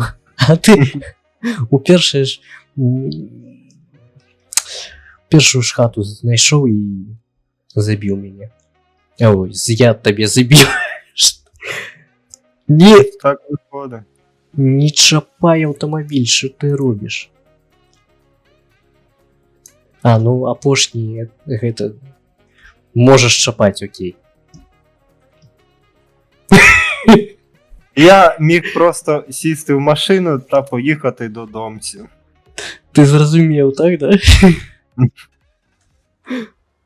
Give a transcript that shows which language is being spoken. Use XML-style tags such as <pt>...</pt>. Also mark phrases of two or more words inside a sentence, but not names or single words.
<be>А ты упершую ж першую ж хату знайшоў і забіў мяне. Ой, я табе забіў. Не,</be> <uk>Так виходить.</uk> <be>не чапай аўтамабіль,</be> <uk>що ти робиш?</uk> <be>А, ну апошні, гэта... Можаш чапаць, окей.</be> <uk>Я міг просто сісти в машину та поїхати додомцю. Ти зрозумів, так, да?</uk>